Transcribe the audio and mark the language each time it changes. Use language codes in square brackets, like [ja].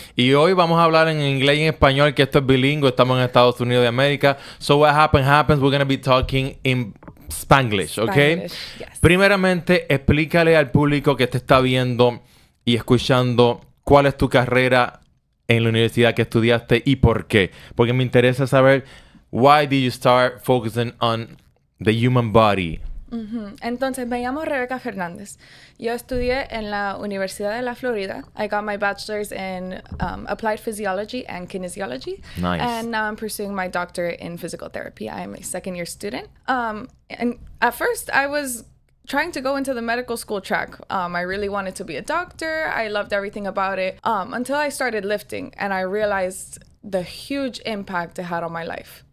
[es] Y hoy vamos a hablar en inglés y en español, que esto es bilingüe. Estamos en Estados Unidos de América. [en] So what happens. We're going to be talking in Spanglish, ¿ok? Yes. [es] Primeramente, explícale al público que te está viendo y escuchando cuál es tu carrera en la universidad que estudiaste y por qué. Porque me interesa saber [en] why did you start focusing on the human body? [es] Entonces, me llamo Rebeca Fernández. Yo estudié en la Universidad de la Florida. [en] I got my bachelor's in applied physiology and kinesiology. Nice. And now I'm pursuing my doctorate in physical therapy. I am a second-year student. And at first, I was trying to go into the medical school track. I really wanted to be a doctor. I loved everything about it until I started lifting and I realized the huge impact it had on my life.